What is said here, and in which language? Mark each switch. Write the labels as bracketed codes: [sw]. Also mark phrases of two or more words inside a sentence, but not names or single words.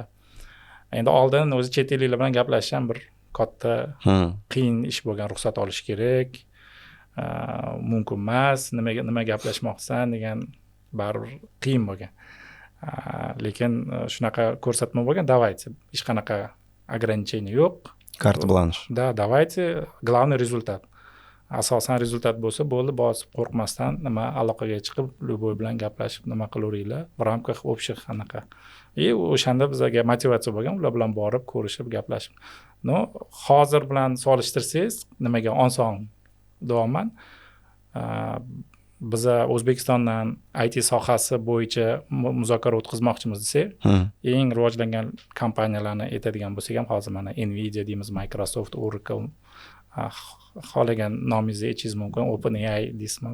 [uz] Endi oldin o'zi chet elliklar bilan gaplashish ham bir katta qiyin ish bo'lgan, ruxsat olish kerak. Mumkin emas, nima gaplashmoqsan degan baribir qiyin bo'lgan. Lekin shunaqa ko'rsatma bo'lgan, давайте, hech qanaqa ограничение yo'q. [ru] Карт бланш. Да, давайте, главный результат. [uz] Asosan rezultat bo'lsa bo'ldi, bosib qo'rqmasdan nima aloqaga chiqib, любой bilan gaplashib nima qilaveringlar. [ru] В рамках общих anaqa. [uz] O'shanda bizga motivatsiya bo'lgan, ular bilan borib, ko'rishib, gaplashib. Hozir bilan solishtirsangiz, nimaga oson deyapman. Biz O'zbekistondan IT sohasi bo'yicha muzokara o'tkazmoqchimiz desak, eng rivojlangan kompaniyalarni aytadigan bo'lsak ham, hozir mana Nvidia deymiz, Microsoft, Oracle, xohlagan nomingizni aytishingiz mumkin, OpenAI deysizmi.